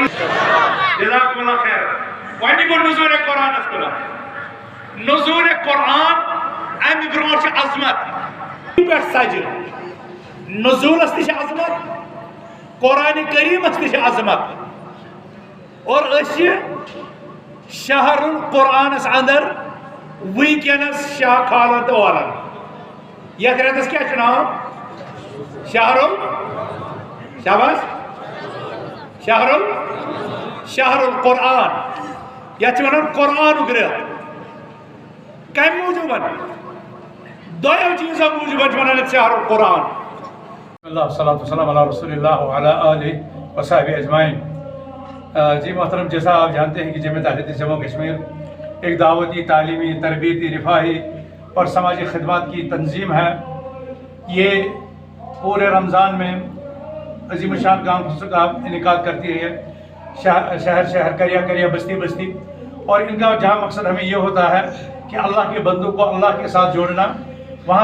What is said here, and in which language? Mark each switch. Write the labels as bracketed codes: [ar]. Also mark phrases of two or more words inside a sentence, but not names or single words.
[ar] جزاکم اللہ خیر [ks] وۄنۍ گوٚو نزول قرآنس کُن نزول قرآن امہِ برونٛٹھ چھِ عظمت پٮ۪ٹھ سجہِ نزولس تہِ چھِ عظمت قرآن کریٖمس تہِ چھِ عظمت اور أسۍ چھِ [ar] شہر القرآنس [ks] اندر وٕنکٮ۪نس شاہ کھالان تہٕ والان یتھ رٮ۪تس کیٛاہ چھُ ناو شاباش [ar] شہر القرآن [ks] یتھ چھِ ونان قرآنُک رٮ۪تھ کمہِ موٗجوٗبن دۄیو چیٖزو موٗجوٗبن چھِ ونان یتھ [ar] شہر القرآن اللہ والصلاة والسلام علی رسول اللہ وعلی آلہ وصحبہ اجمعین [ur] جی محترم جیسا آپ جانتے ہیں کہ جمعیت اہل حدیث جموں کشمیر ایک دعوتی تعلیمی تربیتی رفاہی اور سماجی خدمات کی تنظیم ہے یہ پورے رمضان میں عظیم الشان کانفرنس کا انعقاد کرتی ہے شہر کریا بستی اور ان کا جہاں مقصد ہمیں یہ ہوتا ہے کہ اللہ کے بندوں کو اللہ کے ساتھ جوڑنا وہاں